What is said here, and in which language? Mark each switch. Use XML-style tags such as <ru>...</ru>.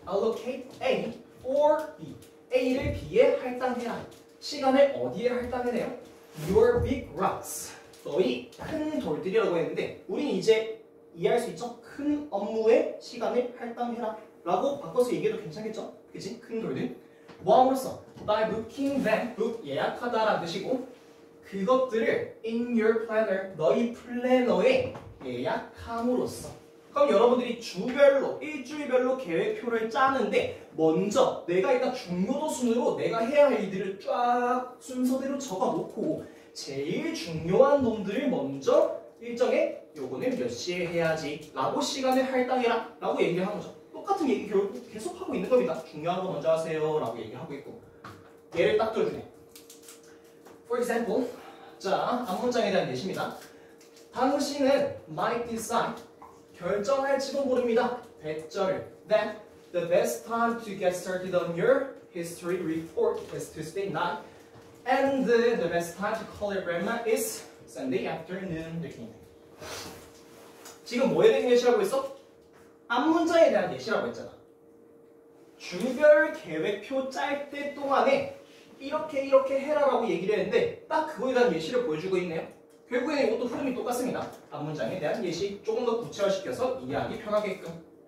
<en>allocate A or B.</en> <ko>A를 B에 할당해라. 시간을 어디에 할당해내요?</ko> <en>Your big rocks.</en> <ko>너희 큰 돌들이라고 했는데 우린 이제 이해할 수 있죠? 큰 업무에 시간을 할당해라 라고 바꿔서 얘기해도 괜찮겠죠? 그치? 큰 돌들. 뭐함으로써?</ko> <en>By booking them.</en> <ko>book 예약하다라는 뜻이고 그것들을</ko> <en>in your planner.</en> <ko>너희 플래너에 예약함으로써. 그럼 여러분들이 주별로, 일주일별로 계획표를 짜는데 먼저 내가 일단 중요도 순으로 내가 해야 할 일들을 쫙 순서대로 적어놓고 제일 중요한 놈들을 먼저 일정에 요거는 몇 시에 해야지 라고 시간을 할당해라 라고 얘기를 하는 거죠. 똑같은 얘기 결국 계속 하고 있는 겁니다. 중요한 거 먼저 하세요 라고 얘기하고 있고 예를 딱 들어주네.</ko> <en>For example,</en> <ko>자, 앞문장에 대한 예시입니다. 당신은</ko> <en>might decide</en> <ko>결정할지도 모릅니다.</ko> <en>대절 that the best time to get started on your history report is Tuesday night and the best time to call your grandma is Sunday afternoon.</en> <ko>이렇게 있네. 지금 뭐에 대한 예시라고 했어? 앞문장에 대한 예시라고 했잖아. 주별 계획표 짤 때 동안에 이렇게 해라라고 얘기를 했는데 딱 그거에 대한 예시를 보여주고 있네요. 결국에는 이것도 흐름이 똑같습니다. 앞문장에 대한 예시 조금 더 구체화시켜서 이해하기 편하게끔.</ko>